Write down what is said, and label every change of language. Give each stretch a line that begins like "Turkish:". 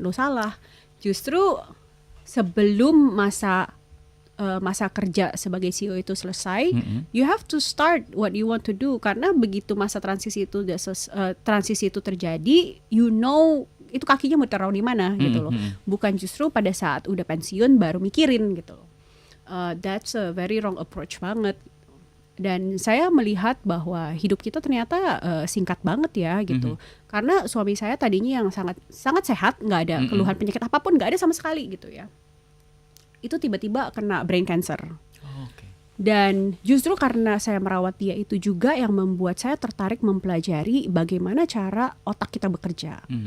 Indonesian: Loh salah. Justru sebelum masa kerja sebagai CEO itu selesai,
English: you have to start what you want to do.
Indonesian: Karena begitu masa transisi itu terjadi, you know itu kakinya mau taruh di mana gitu loh. Bukan justru pada saat udah pensiun baru mikirin gitu loh.
English: That's a very wrong approach banget.
Indonesian: Dan saya melihat bahwa hidup kita ternyata singkat banget ya gitu. Karena suami saya tadinya yang sangat sehat, nggak ada keluhan penyakit apapun, nggak ada sama sekali gitu ya. Itu tiba-tiba kena brain cancer. Dan justru karena saya merawat dia itu juga yang membuat saya tertarik mempelajari bagaimana cara otak kita bekerja.